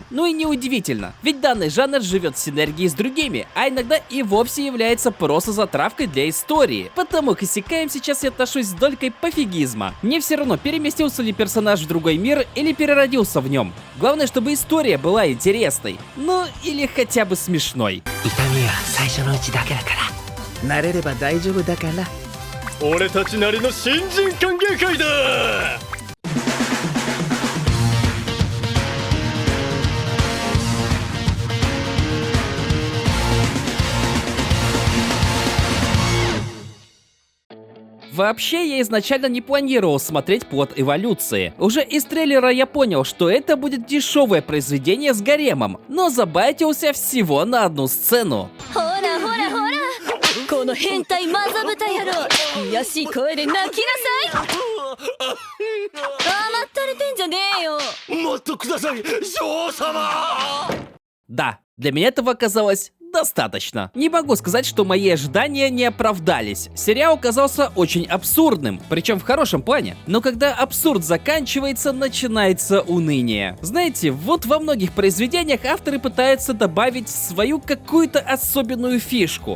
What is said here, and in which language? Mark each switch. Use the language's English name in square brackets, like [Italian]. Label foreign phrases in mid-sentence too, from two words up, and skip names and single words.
[Russian] Ну и неудивительно, ведь данный жанр живет в синергии с другими, а иногда и вовсе является просто затравкой для истории. Потому к исекаям сейчас я отношусь с долькой пофигизма. Мне все равно, переместился ли персонаж в другой мир или переродился в нем. Главное, чтобы история была интересной. Ну или хотя бы смешной. [Japanese] 慣れれば大丈夫だから。俺たちなりの新人歓迎会だ。 [Russian] Вообще, я изначально не планировал смотреть плод эволюции. Уже из трейлера я понял, что это будет дешевое произведение с гаремом, но забайтился всего на одну сцену. [Japanese] この変態マザブタ野郎、癒やしい声で泣きなさい。甘ったれてんじゃねえよ。待ってください、女王様。 [Russian] Да, для меня этого оказалось достаточно. Не могу сказать, что мои ожидания не оправдались. Сериал оказался очень абсурдным, причем в хорошем плане. Но когда абсурд заканчивается, начинается уныние. Знаете, вот во многих произведениях авторы пытаются добавить свою какую-то особенную фишку.